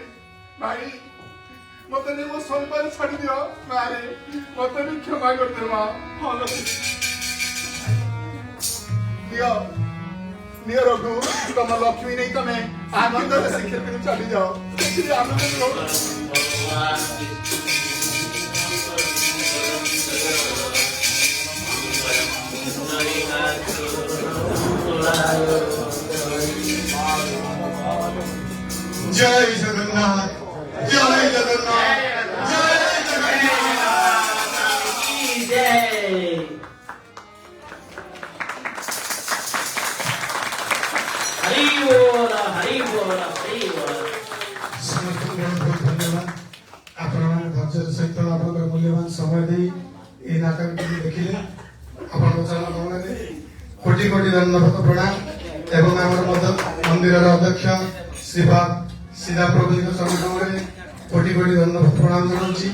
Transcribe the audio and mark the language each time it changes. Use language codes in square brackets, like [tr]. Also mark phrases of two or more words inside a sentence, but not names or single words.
[or] ଭାଇ, ମତେ ନେଇ ମୋ ସ୍ୱାମୀ ପାଇଁ ଛାଡି ଦିଅ। ମାରେ, ମତେ ବି କ୍ଷମା କରିଦେ ମା। ହଁ ଲକ୍ଷ୍ମୀ, ନିଅ ନିଅ ରଘୁ, ତମ ଲକ୍ଷ୍ମୀ ନେଇ ତମେ ଆନନ୍ଦରେ ଶ୍ରୀକ୍ଷେତ୍ରକୁ ଚାଲିଯାଅ। ସେଥିରେ ଆନନ୍ଦ ରହୁ। [hi] भगवान विष्णु जय जगन्नाथ जय जगन्नाथ जय जगन्नाथ। की जय। हरि बोल हरि बोल हरि बोल। [or] समस्तଙ୍କୁ ବହୁତ ବହୁତ ଧନ୍ୟବାଦ। ଆପଣମାନେ ଧୈର୍ଯ୍ୟର ସହିତ ଆପଣଙ୍କର ମୂଲ୍ୟବାନ ସମୟ ଦେଇ ଏହି ନାଟକଟିକୁ ଦେଖିଲେ। ଆପଣଙ୍କ ଚରଣ କମଳରେ କୋଟି କୋଟି ଦଣ୍ଡବତ ପ୍ରଣାମ ଏବଂ ଆମର ମନ୍ଦିରର ଅଧ୍ୟକ୍ଷ ଶ୍ରୀପାଦ ସିଧା ପ୍ରଭୁଙ୍କ ଚରଣ କମଳରେ କୋଟି କୋଟି ଦଣ୍ଡବତ ପ୍ରଣାମ ଜଣାଉଛି।